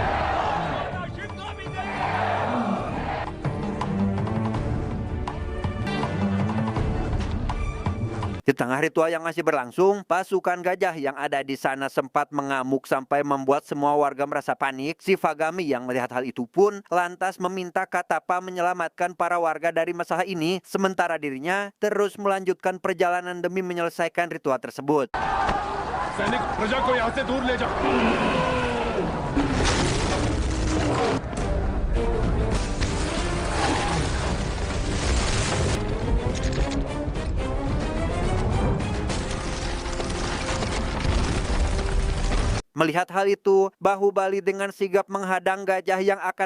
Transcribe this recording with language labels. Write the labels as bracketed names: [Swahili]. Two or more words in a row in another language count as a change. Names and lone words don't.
[Indonesian] Di tengah ritual yang masih berlangsung, pasukan gajah yang ada di sana sempat mengamuk sampai membuat semua warga merasa panik. Shivagami yang melihat hal itu pun lantas meminta Katapa menyelamatkan para warga dari masalah ini, sementara dirinya terus melanjutkan perjalanan demi menyelesaikan ritual tersebut. [Hindi] सैनिक प्रजा को यहाँ से दूर ले जाओ। [Indonesian] Melihat hal itu, Bahubali dengan sigap menghadang gajah yang akan